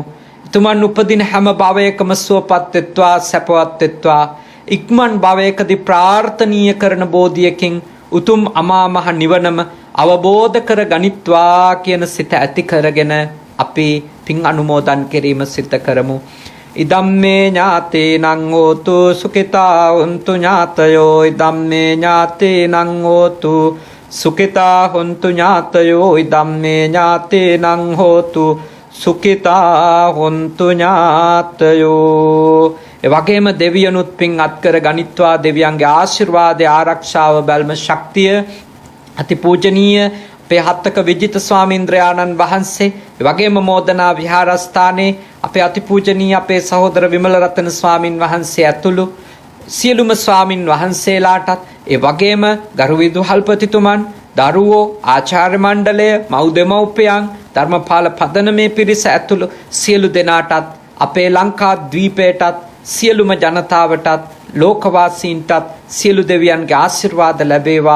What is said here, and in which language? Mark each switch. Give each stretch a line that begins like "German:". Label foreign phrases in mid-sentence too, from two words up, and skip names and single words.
Sinhala: එතුමන් උපදින හැම භවයකම සුවපත් වෙත්වා, සැපවත් වෙත්වා. ඉක්මන් භවයකදී ප්‍රාර්ථනීය කරන බෝධියකින් උතුම් අමා මහ නිවනම අවබෝධ කර ගනිත්වා කියන සිත ඇති කරගෙන අපි පින් අනුමෝදන් කිරීම සිද්ධ කරමු.
Pali: ඉදම්මේ ඥාතේනං හෝතු සුඛිතා හොන්තු ඥාතයෝ. ඉදම්මේ ඥාතේනං හෝතු සුඛිතා හොන්තු ඥාතයෝ. ඉදම්මේ ඥාතේනං හෝතු සුඛිතා හොන්තු ඥාතයෝ.
Sinhala: ඒ වගේම දෙවියනුත් පින් අත්කර ගනිත්වා. දෙවියන්ගේ ආශිර්වාදය, ආරක්ෂාව, බැල්ම, ශක්තිය අතිපූජනීය අපේ හත්තක විජිත ස්වාමීන්ද්‍රයාණන් වහන්සේ, ඒ වගේම මෝදනා විහාරස්ථානයේ අපේ අතිපූජනීය අපේ සහෝදර විමල රතන ස්වාමින් වහන්සේ ඇතුළු සියලුම ස්වාමින් වහන්සේලාටත්, ඒ වගේම ගරු විදුහල්පතිතුමන්, දරුවෝ, ආචාර්ය මණ්ඩලය, මව් දෙමව්පියන්, ධර්මපාල පදනමේ පිරිස ඇතුළු සියලු දෙනාටත්, අපේ ලංකා ද්වීපයටත්, සියලුම ජනතාවටත්, ලෝකවාසීන්ටත් සියලු දෙවියන්ගේ ආශිර්වාද ලැබේවා.